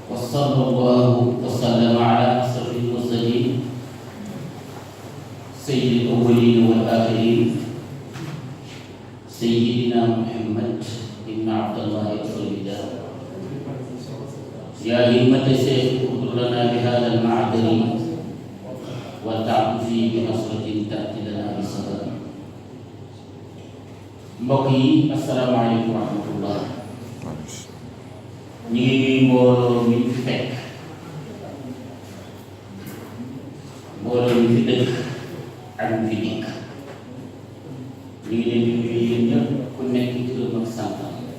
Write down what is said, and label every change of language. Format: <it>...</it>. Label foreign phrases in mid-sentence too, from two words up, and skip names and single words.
<ar>وصلى الله وسلم على أشرف المرسلين سيد الأولين والآخرين سيدنا محمد بن عبد الله رسول الله. يا همة الشيخ اغفر لنا بهذا المعذر والتعطف بنصرة تأتي لنا بالسلام.</ar> <wo>mbokk yi</wo> <ar>السلام عليكم ورحمة الله.</ar> <wo>ñu ngi nuyu mbooloo mi fi fekk, mbooloo mi fi dëkk ak mi fi dikk. ñu ngi leen di nuyu yéen ñëpp ku nekk ci turam ak santam.</wo>